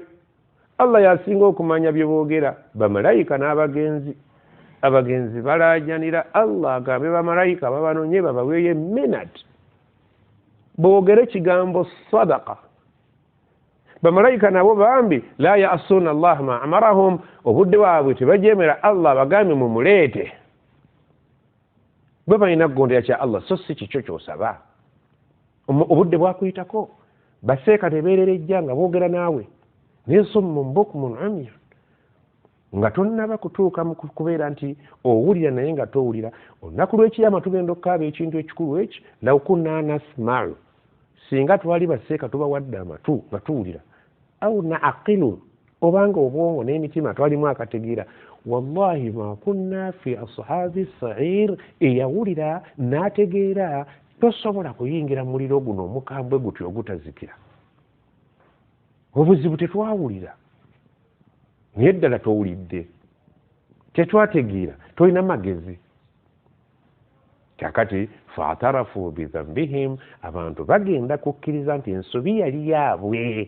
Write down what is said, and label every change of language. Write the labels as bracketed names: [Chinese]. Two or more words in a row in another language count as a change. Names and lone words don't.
[Ganda] Allah yasinga okumanya bye boogera. Bamalayika n'abagenzi, abagenzi balaajanira Allah agambe bamalayika babanonye babaweeyo minute boogere kigambo sadaka. Bamalayika nabo bambi [Arabic] لا يعصون الله ما أمرهم, [Ganda] obudde bwabwe tebajeemera Allah bagambe mumuleete. Bwe balina kugondera kya Allah so si kikyo ky'osaba. Obudde bwakuyitako baseeka tebeererejja nga boogera naawe [Arabic] صم بكم عمي, [Ganda] nga tonnaba kutuuka mu kubeera nti owulira naye nga towulira. Olunaku lw'ekiyama tugenda okukaaba ekintu ekikulu eki, [Arabic] لو كنا نسمع, [Ganda] singa twali baseeka tubawadde amatu nga tuwulira, [Arabic] أو نعقل, [Ganda] obanga obwongo n'emitima twalimu akategeera, [Arabic] والله ما كنا في أصحاب السعير, [Ganda] eyawulira n'ategeera tosobola kuyingira mu muliro guno omukambwe gutyo ogutazikira. Obuzibu tetwawulira naye ddala towulidde, tetwategeera, tolina magezi. Kakati [Arabic] فاعترفوا بذنبهم, [Ganda] abantu bagenda kukkiriza nti ensobi yali yaabwe.